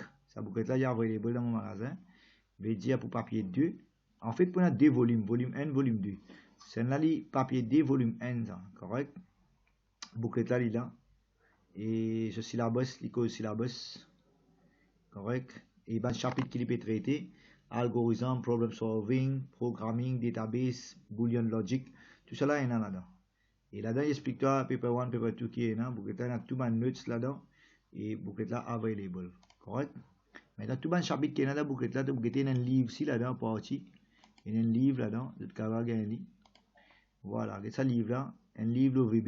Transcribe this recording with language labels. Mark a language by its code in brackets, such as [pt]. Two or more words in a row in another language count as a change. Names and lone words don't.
[fr] Sa bouclette là, il y a available dans mon magasin. Je vais dire pour papier 2. En fait, pour deux volumes, volume 1, volume 2. C'est là, papier 2, volume 1, ça. Correct. Bouclette là, il est là. Et ce syllabus, il cause syllabus. Correct. Et ben, chapitre qui peut traiter. Algorithme, [en] problem solving, programming, database, boolean logic. [fr] Tout cela, il y en a là-dedans. Et là-dedans, il explique toi, [en] paper 1, paper 2 [fr] qui est là. Bouclette là, il y a tout les notes là-dedans. Et bouclette là, available. Correct. Maintenant, tout le chapitre qui est dans la bouclette là, vous avez un livre ici là-dedans, parti. Il y a un livre là-dedans, vous avez un livre. Voilà, ce livre là, un livre OVB.